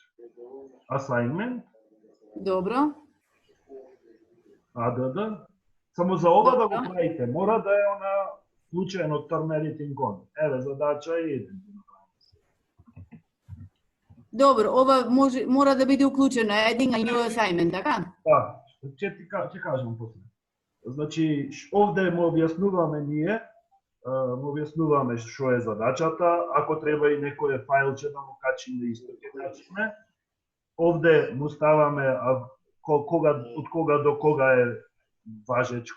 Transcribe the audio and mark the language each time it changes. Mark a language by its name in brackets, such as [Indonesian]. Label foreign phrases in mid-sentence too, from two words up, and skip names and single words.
[Macedonian] Assignment. Добро. ADD. Само за ова да го правите, мора да е она случаен од [English] Turn Editing On. [Macedonian] Еве, задача 1. Добро, ова мора да биде уклучено, [English] Adding a new assignment, [Macedonian] така? Да, ќе кажам после. Значи, овде му објаснуваме ние, му објаснуваме што е задачата, ако треба и некој фајлче да му качиме исто ќе качиме. Овде му ставаме од кога до кога е важечко.